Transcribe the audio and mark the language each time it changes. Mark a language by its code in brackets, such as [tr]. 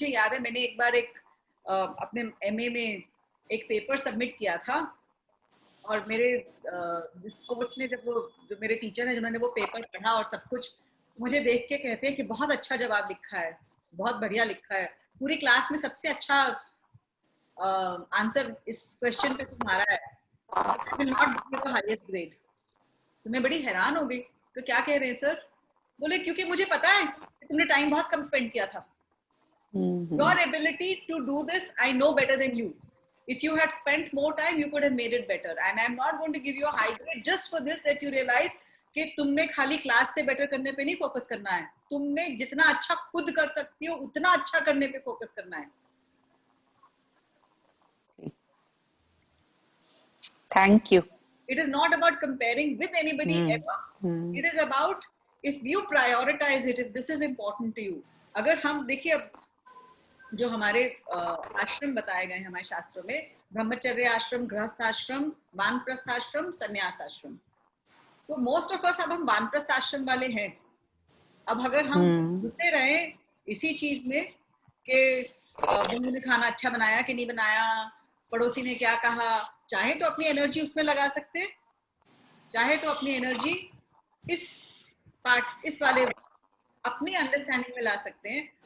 [hi] मुझे याद है मैंने एक बार अपने MA में एक पेपर सबमिट किया था, और मेरे जिस कोच ने, जो मेरे टीचर हैं जिन्होंने वो पेपर पढ़ा और सब कुछ, मुझे देख के कहते हैं कि बहुत अच्छा जवाब लिखा है, बहुत बढ़िया लिखा है, पूरी क्लास में सबसे अच्छा आंसर इस क्वेश्चन पे तुम्हारा है, [en] will not give you the highest grade। [hi] तो मैं बड़ी हैरान हो गई, तो क्या कह रहे हैं सर? बोले क्योंकि मुझे पता है कि तुमने टाइम बहुत कम स्पेंड किया था। [en] Your ability to do this, I know better than you. If you had spent more time, you could have made it better. And I'm not going to give you a high grade just for this, that you realize [hi] कि तुमने खाली class से better करने पे नहीं focus करना है, तुमने जितना अच्छा खुद कर सकती हो उतना अच्छा करने पे फोकस करना है। [en] Thank you. It is not about comparing with anybody ever. It is about if you prioritize it, if this is important to you. [hi] अगर हम देखिए अब जो हमारे आश्रम बताए गए हैं हमारे शास्त्रों में, ब्रह्मचर्य आश्रम, गृहस्थ आश्रम, वानप्रस्थ आश्रम, संन्यास आश्रम, तो मोस्ट ऑफ अस अब हम वानप्रस्थ आश्रम वाले हैं. अब अगर हम घुसे रहे इसी चीज में कि बहू ने खाना अच्छा बनाया कि नहीं बनाया, पड़ोसी ने क्या कहा, चाहे तो अपनी एनर्जी उसमें लगा सकते हैं, चाहे तो अपनी एनर्जी इस वाले अपनी अंडरस्टैंडिंग में ला सकते हैं.